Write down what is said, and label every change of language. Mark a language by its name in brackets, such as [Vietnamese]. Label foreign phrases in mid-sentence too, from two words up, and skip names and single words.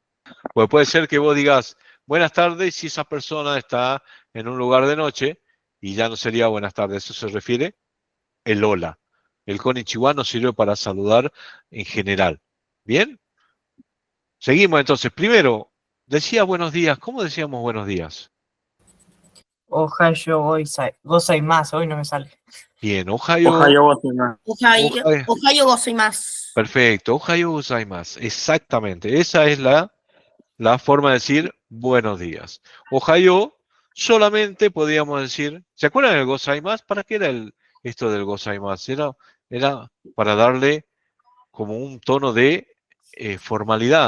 [Spanish] Pues puede ser que vos digas buenas tardes si esa persona está en un lugar de noche y ya no sería buenas tardes. Eso se refiere el hola. El konnichiwa nos sirve para saludar en general. ¿Bien? Seguimos entonces. Primero, decía buenos días. ¿Cómo decíamos buenos días? [Japanese] おはよう ございます. [Spanish] Hoy no me sale. Bien, ohayo. Ojalá vos tengas. [Japanese] おはよう ございます. [Spanish] Perfecto, [Japanese] おはよう ございます. [Spanish] Exactamente. Esa es la forma de decir buenos días. Ohayo solamente podíamos decir, ¿se acuerdan del gozaimasu? ¿Para qué era esto del gozaimasu? Era para darle como un tono de formalidad.